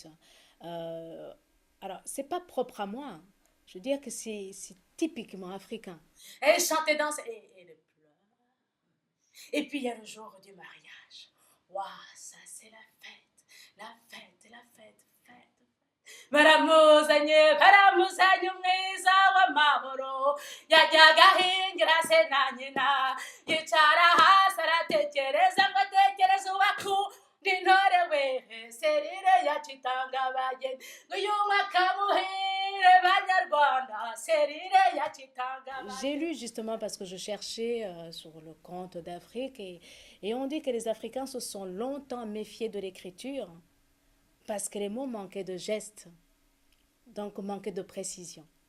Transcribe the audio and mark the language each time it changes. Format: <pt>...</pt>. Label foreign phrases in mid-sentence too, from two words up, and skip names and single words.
<fr>Alors, c'est pas propre à moi. Je veux dire que c'est typiquement africain. Elle chante et danse et elle pleure. Et puis il y a le jour du mariage. Waouh, ça c'est la fête, la fête, la fête, fête.</fr> <rw>Baramuzanye, baramuzanye umwiza w'amahoro. Yajyaga ahingira se na nyina. Yicara hasi aratekereza ngo atekereze uwakundi intore we. Serire yacu itanga abageni. Ngo uyu mwaka muhire.</rw> <fr>J'ai lu justement parce que je cherchais sur le compte d'Afrique et on dit que les Africains se sont longtemps méfiés de l'écriture parce que les mots manquaient de gestes, donc manquaient de précision.</fr>